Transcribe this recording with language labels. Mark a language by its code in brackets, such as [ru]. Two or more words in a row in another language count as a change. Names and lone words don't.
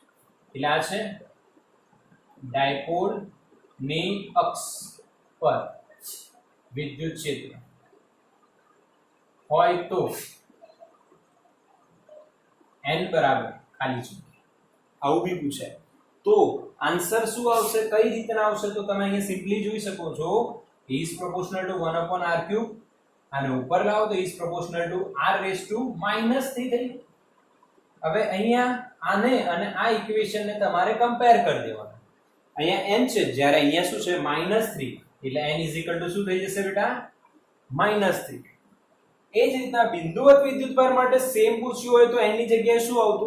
[gu] એટલે આ છે ડાયપોલ ની અક્ષ પર વિદ્યુત ક્ષેત્ર હોય તો n બરાબર ખાલી જગ્યા, આવું બી પૂછાય તો આન્સર શું આવશે, કઈ રીતના આવશે? તો તમે અહીંયા સિમ્પલી જોઈ શકો છો, [en] E is proportional to 1/r³ [gu] અને ઉપર લાવો તો [en] E is proportional to r⁻³ થઈ. [gu] હવે અહીંયા આને અને આ ઇક્વેશન ને તમારે કમ્પેર કરી દેવાના. અહીંયા n છે, જ્યારે અહીંયા શું છે -3, એટલે n શું થઈ જશે બેટા? -3. એ જ રીતના બિંદુવત વિદ્યુતભાર માટે સેમ પૂછ્યું હોય તો n ની જગ્યાએ શું આવતું?